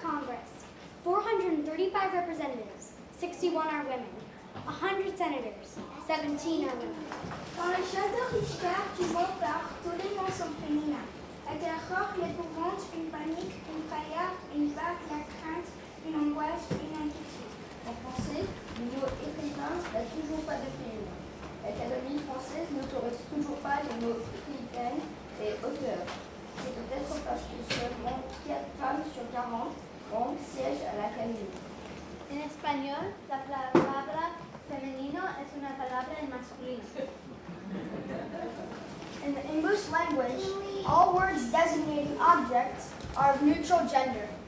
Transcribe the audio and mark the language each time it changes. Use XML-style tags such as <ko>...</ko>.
<en>Congress, 435 representatives, 61 are women. 100 senators, 17 are women.</en> <fr>Dans le château Richter, tu vois par tous les noms sont féminins. La terreur, l'épouvante, une panique, une frayeur, une vague, la crainte, une angoisse, une inquiétude. En français, le mot écrivain n'a toujours pas de féminin. L'Académie française n'autorise toujours pas les mots écrivaine et auteur. C'est peut-être parce que seulement 4 femmes sur 40 membres siègent à l'Académie.</fr> <es>En español, la palabra femenino es una palabra en masculino.</es> <en>In the English language, all words designating objects are of neutral gender.</en>